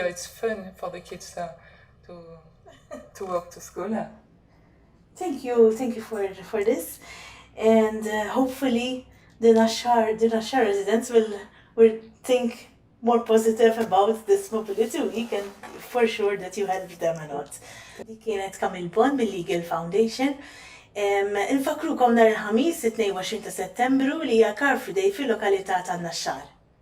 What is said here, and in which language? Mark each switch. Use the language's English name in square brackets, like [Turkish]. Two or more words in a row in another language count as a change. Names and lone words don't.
[English] It's fun for the kids to walk to school. Thank you for this, and hopefully the Naxxar residents will think more positive about this mobility week, and for sure that you help them a lot. [Maltese] Di kienet Camille Bon mill-Aegle Foundation. Infakrukom nhar il-ħamis 22 ta' Settembru li hija Car Friday fil-lokalità tan Naxxar.